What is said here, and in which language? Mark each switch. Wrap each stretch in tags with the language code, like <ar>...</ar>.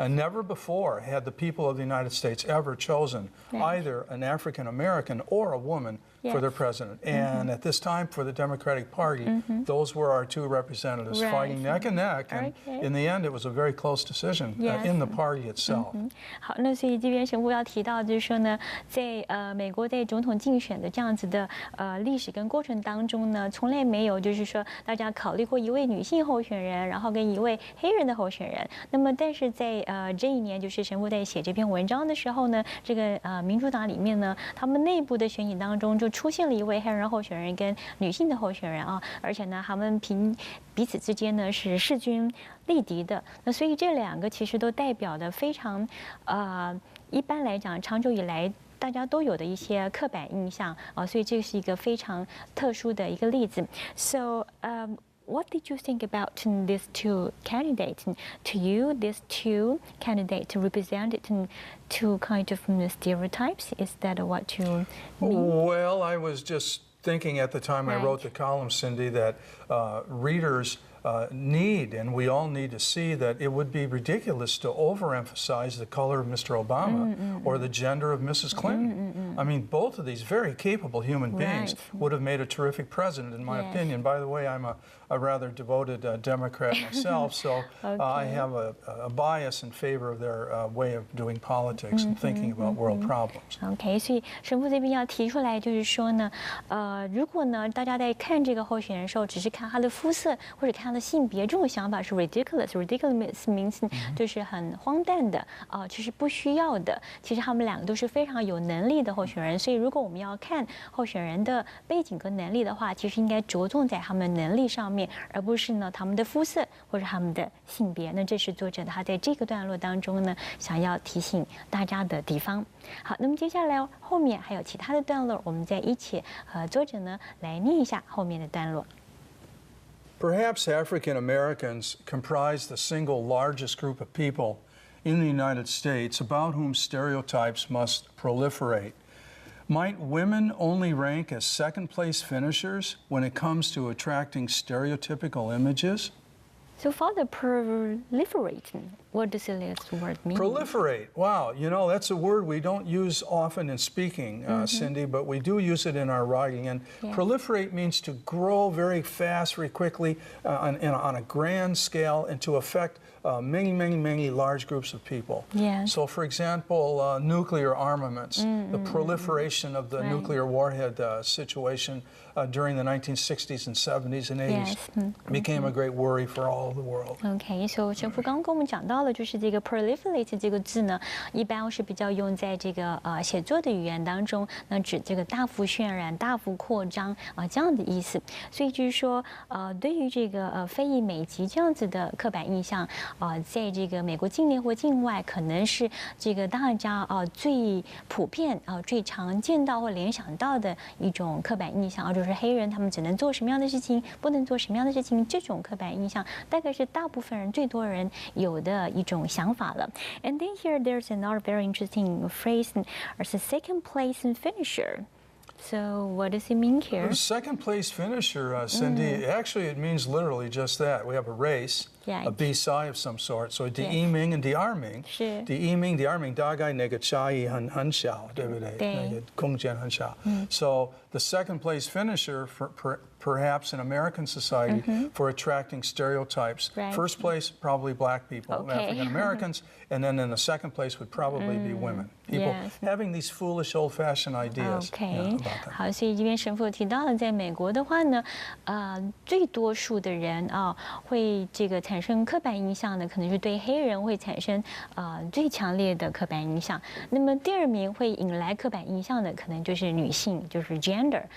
<en>Never before had the people of the United States ever chosen Right. either an African-American or a woman for their Yes. president. And at this time, for the Democratic Party, those were our two representatives Right. fighting neck and neck. And Okay. in the end, it was a very close decision Yes. in the party itself.</en> <zh>好，那所以这边神父要提到，就是说呢，在美国在总统竞选的这样子的历史跟过程当中呢，从来没有就是说大家考虑过一位女性候选人，然后跟一位黑人的候选人。那么但是在这一年，就是神父在写这篇文章的时候呢，这个民主党里面呢，他们内部的选举当中就出现了一位黑人候选人跟女性的候选人而且呢，他们彼此之间呢是势均力敌的。那所以这两个其实都代表的非常一般来讲，长久以来大家都有的一些刻板印象所以这是一个非常特殊的一个例子。</zh> <en>So what did you think about these two candidates? To you, these two candidates represented two kind of stereotypes. Is that what you mean? Well, I was just thinking at the time I wrote the column, Cindy, that readers need, and we all need to see that it would be ridiculous to overemphasize the color of Mr. Obama or the gender of Mrs. Clinton. I mean, both of these very capable human beings would have made a terrific president, in my opinion. By the way, I'm a rather devoted Democrat myself, so I have a bias in favor of their way of doing politics and thinking about world problems.</en> <zh>OK， 所以神父这边要提出来，就是说呢，如果呢大家在看这个候选人的时候，只是看他的肤色或者看他的性别，这种想法是 ridiculous。</zh> <en>ridiculous means</en> <zh>就是很荒诞的其实不需要的。其实他们两个都是非常有能力的候选人，所以如果我们要看候选人的背景跟能力的话，其实应该着重在他们能力上面，而不是呢他们的肤色或者他们的性别。那这是作者他在这个段落当中呢想要提醒大家的地方。好，那么接下来后面还有其他的段落，我们再一起和作者呢来念一下后面的段落。</zh> <en>Perhaps African Americans comprise the single largest group of people in the United States about whom stereotypes must proliferate. Might women only rank as second-place finishers when it comes to attracting stereotypical images? So Father, proliferating, what does this word mean? Proliferate. Wow, you know, that's a word we don't use often in speaking, Cindy, but we do use it in our writing. And proliferate means to grow very fast, very quickly, on a grand scale, and to affect many large groups of people. So, for example, nuclear armaments, the proliferation of the nuclear warhead situation during the 1960s and 70s and 80s became a great worry for all of the world.</en> <zh>OK， 所以神父刚刚跟我们讲到了，就是这个 proliferate 这个字呢，一般是比较用在这个写作的语言当中，那指这个大幅渲染、大幅扩张这样的意思。所以就是说，对于这个非裔美籍这样子的刻板印象，在这个美国境内或境外，可能是这个大家最普遍最常见到或联想到的一种刻板印象就是黑人他们只能做什么样的事情，不能做什么样的事情，这种刻板印象大概是大部分人最多人有的一种想法了。</zh> <en>And then here there's another very interesting phrase as a second place and finisher. So what does it mean here? The second place finisher, Cindy, actually it means literally just that. We have a race, a BSI of some sort.</en> <zh>So 第一名 and 第二名，第一名、第二名大概那个差异很小，对不对？那个空间很小。</zh> <en>So the second place finisher perhaps in American society for attracting stereotypes. First place, probably black people, African Americans, and then in the second place would probably be women. People having these foolish, old-fashioned ideas about that.</en> <zh>好，所以这边神父提到了，在美国的话呢，最多数的人会这个产生刻板印象的，可能是对黑人会产生最强烈的刻板印象。那么第二名会引来刻板印象的，可能就是女性，就是 gender。</zh>